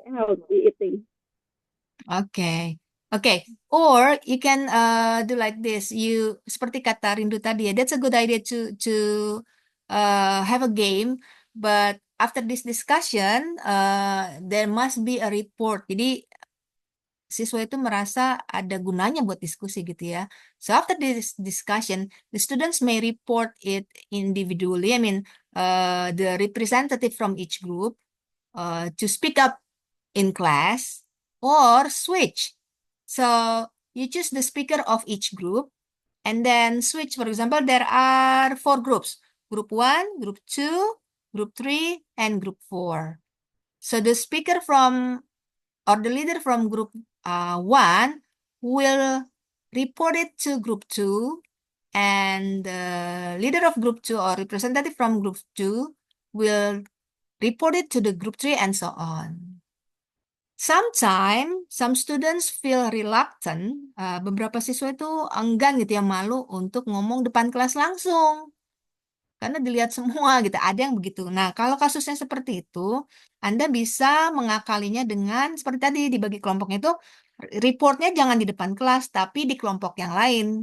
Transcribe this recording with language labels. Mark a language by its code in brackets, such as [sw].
[en] healthy eating. Okay. Okay. Or you can do like this. [id] You seperti kata Rindu tadi ya. [en] That's a good idea to have a game. But after this discussion, there must be a report. [id] Jadi siswa itu merasa ada gunanya buat diskusi gitu ya. [en] So after this discussion, the students may report it individually. I mean, the representative from each group to speak up in class or switch. So you choose the speaker of each group and then switch. For example, there are 4 groups: group 1, group 2, group 3, and group 4. So the speaker from or the leader from group 1 will report it to group 2, and the leader of group 2 or representative from group 2 will report it to the group 3, and so on. Sometimes some students feel reluctant. [id] Beberapa siswa itu enggan gitu ya, malu untuk ngomong depan kelas langsung karena dilihat semua gitu. Ada yang begitu. Nah, kalau kasusnya seperti itu, Anda bisa mengakalinya dengan seperti tadi dibagi kelompoknya itu reportnya jangan di depan kelas, tapi di kelompok yang lain.